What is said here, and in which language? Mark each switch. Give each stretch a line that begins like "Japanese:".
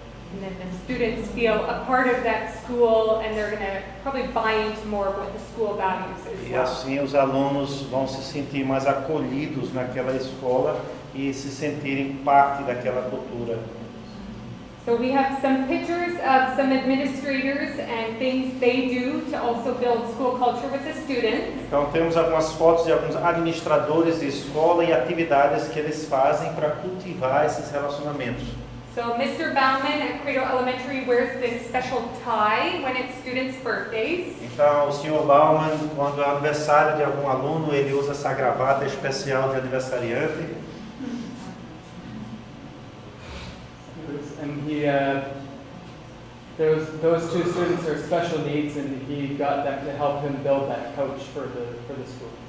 English: And then the students feel a part of that school and they're going to probably buy into more of what the school values as
Portuguese: E
English: well.
Portuguese: assim os alunos vão se sentir mais acolhidos naquela escola e se sentirem parte daquela cultura.
English: So we have some pictures of some administrators and things they do to also build school culture with the students.
Portuguese: Então temos algumas fotos de alguns administradores de escola e atividades que eles fazem para cultivar esses relacionamentos.
English: So Mr. Bauman at Credo Elementary wears this special tie when it's students' birthdays.
Portuguese: Então o Sr. Bauman, quando é aniversário de algum aluno, ele usa essa gravata especial de aniversariante.
English: And those two students are special needs, and he got them to help him build that coach for the school.